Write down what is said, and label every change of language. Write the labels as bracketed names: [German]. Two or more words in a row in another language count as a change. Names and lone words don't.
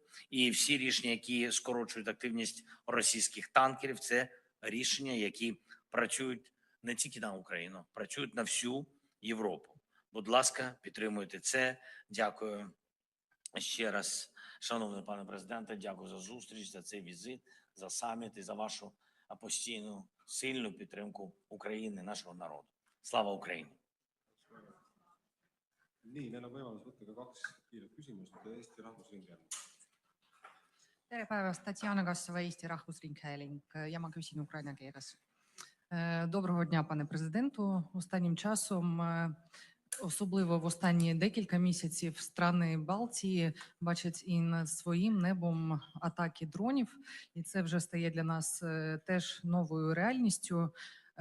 [Ukrainian] І всі рішення, які скорочують активність російських танкерів, це рішення, які працюють не тільки на Україну, працюють на всю Європу. Будь ласка, підтримуйте це. Дякую ще раз, шановний пане президенте, дякую за зустріч, за цей візит, за саміт і за вашу постійну сильну підтримку України, нашого народу. Слава Україні! [Estonian] Nii, meil on võimalus võtta ka 2 kiiret küsimust Eesti Rahvusringhääling. Tere päevast, Тетяна Кассова, Eesti Rahvusringhääling. Я ma küsin ukraina keeles. [Ukrainian] Доброго дня, пане президенту. Останнім часом, особливо в останні декілька місяців, страни Балтії бачать і над своїм небом атаки дронів, і це вже стає для нас теж новою реальністю.